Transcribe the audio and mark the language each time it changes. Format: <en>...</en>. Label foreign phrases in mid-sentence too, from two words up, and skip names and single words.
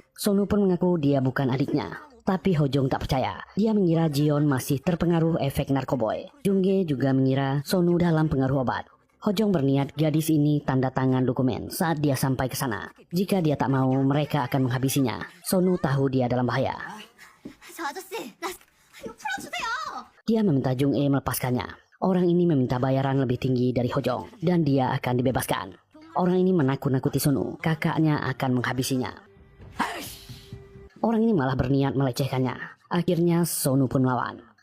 <id>Sonu pun mengaku dia bukan adiknya. Tapi Hojong tak percaya. Dia mengira Jion masih terpengaruh efek narkoboy. Jungge juga mengira Sonu dalam pengaruh obat. Hojong berniat gadis ini tanda tangan dokumen saat dia sampai ke sana. Jika dia tak mau, mereka akan menghabisinya. Sonu tahu dia dalam bahaya.</id> <ko>저 아저씨, 나 이거 풀어주세요.</ko> <id>Dia meminta Jung E melepaskannya. Orang ini meminta bayaran lebih tinggi dari Hojong dan dia akan dibebaskan. Orang ini menakut-nakuti Sonu. Kakaknya akan menghabisinya. Orang ini malah berniat melecehkannya. Akhirnya Sonu pun melawan.</id>